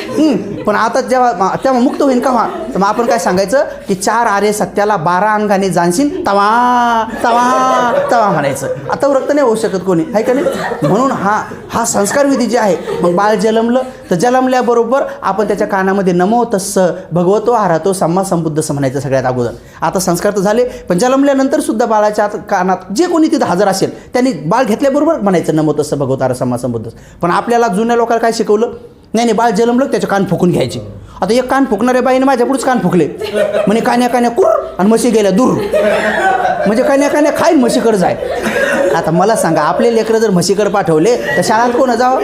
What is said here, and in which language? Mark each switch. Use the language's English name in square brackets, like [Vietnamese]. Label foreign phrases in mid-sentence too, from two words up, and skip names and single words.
[Marathi] पण आता तेव्हा मुक्त होईन कवा. तर मग आपण काय सांगायचं की 4 आरे सत्याला 12 अंगाने जाणशील तवा तवा तवा म्हणायचं. आता रक्त नाही होऊ शकत कोणी, आहे का नाही. म्हणून हा संस्कार विधी जे आहे. मग बाळ जन्मलं तर जन्मल्याबरोबर आपण त्याच्या कानामध्ये [Pali] नमो तस्स भगवतो आरहतो सम्मा संबुद्धसं [Marathi] म्हणायचं सगळ्यात अगोदर. आता संस्कार तर झाले, पण जन्मल्यानंतर सुद्धा बाळाच्या कानात जे कोणी तिथं हजर असेल त्यांनी बाळ घेतल्याबरोबर म्हणायचं [Pali] नमो तस्स भगवतो आरह सम्मा संबुद्धस. [Marathi] पण आपल्याला जुन्या लोकांना काय शिकवलं, नाही बाळ जन्मलं त्याचे कान फुकून घ्यायचे. आता एक कान फुकणाऱ्या बाईने माझ्या पुढेच कान फुकले, म्हणे कान्या कान्या कुर आणि म्हशी गेल्या दूर. म्हणजे कान्या कान्या खाईन म्हशीकडे जाय. आता मला सांगा, आपले लेकरं जर म्हशीकडे पाठवले तर शाळेत कोण जावं.